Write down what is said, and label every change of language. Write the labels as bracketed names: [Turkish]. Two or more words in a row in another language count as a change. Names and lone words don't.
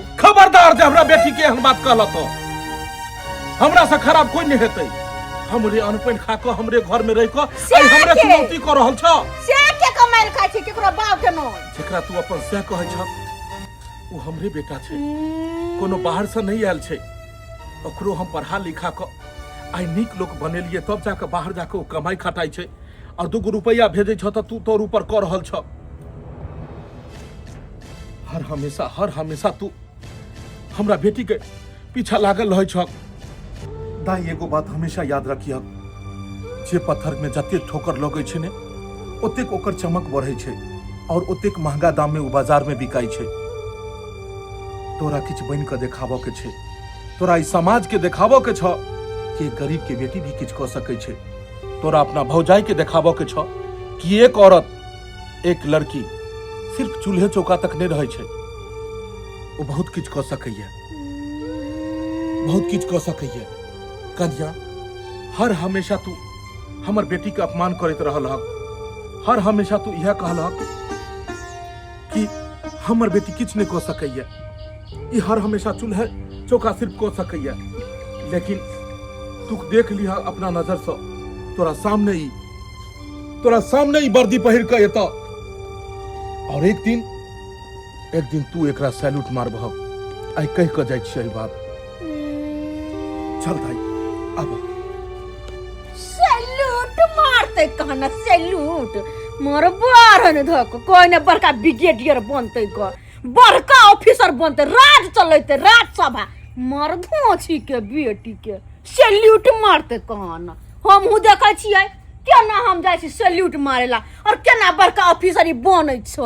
[Maithili] खबरदार जे हमरा बेटी के एहन बात कहल तो हमरा से खराब कोई नहीं हेतै। हमरे अनपन खा के हमरे घर में रह के हमरे चुनौती कर रहल छ। से के कमाइल खाइ छी केकरो बाप के न? जेकरा तू अपन से कहै छ वो हमरे बेटा छै, कोनो बाहर से नहीं आयल छै। ओकरो हम पढ़ा लिखा के आई नीक लोग बनेलिए, तब जाके बाहर जाके वो कमाई खटाई छै, और 2 रुपया भेजे छ त तू तोर ऊपर कर रहल छ। हर हमेशा तू हमरा बेटी के पीछा लागल रहे छ। दाई एगो बात हमेशा याद रखिए, जे पत्थर में जते ठोकर लगे छै ने, ओतेक ओकर चमक बढ़े छै, और ओतेक महंगा दाम में वो बाजार में बिकाई छै। तोरा किछ बन के देखाबो के छै, तोरा इस समाज के देखाबो के छ कि गरीब के बेटी भी किछ क सकै छै। तोरा अपना भौजाई के देखाबो के छ कि एक औरत, एक लड़की सिर्फ चूल्हे चौका तक नहीं रहे छै, वो बहुत किछ क सकैया, बहुत किछ क सकैया। कन्या हर हमेशा तू हमर बेटी के अपमान करैत रहल हक। हर हमेशा तू यह कहल हक कि हमर बेटी किछ नहीं क सकैया, ई हर हमेशा चूल्हे चौका सिर्फ क सकैया। लेकिन तू देख लिहा अपना नजर से, तोरा सामने ही वर्दी पहिर के एता, और एक दिन तू एकरा सैल्यूट मारबह। आई कह के जाय छियै बात। चल दाई अब सैल्यूट मारते कहना, सैल्यूट मोर बारन धक कोई ने बड़का ब्रिगेडियर बनते ग, बड़का ऑफिसर बनते, राज चलते, राजसभा। मर धोछी के बेटी के सैल्यूट मारते कहना। हमहू देखै छियै केना हम जाइ छी सैल्यूट मारेला, और केना बड़का ऑफिसर बनै छै।